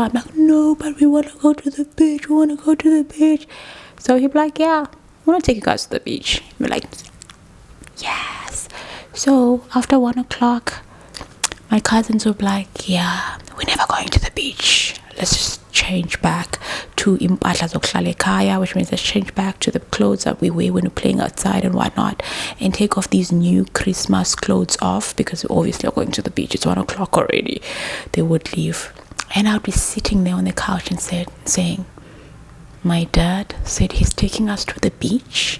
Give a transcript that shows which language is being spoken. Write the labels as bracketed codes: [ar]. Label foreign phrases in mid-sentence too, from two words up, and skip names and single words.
[en] I'm like, no, but we want to go to the beach. So he'd be like, yeah, I want to take you guys to the beach. We're like, yes. So after 1 o'clock, my cousins would be like, yeah, we're never going to the beach. [zu] Let's just change back to impahla zokuhlala ekhaya, [en] which means let's change back to the clothes that we wear when we're playing outside and whatnot, and take off these new Christmas clothes off, because we obviously are going to the beach. It's 1 o'clock already. They would leave, and I would be sitting there on the couch and saying, my dad said he's taking us to the beach.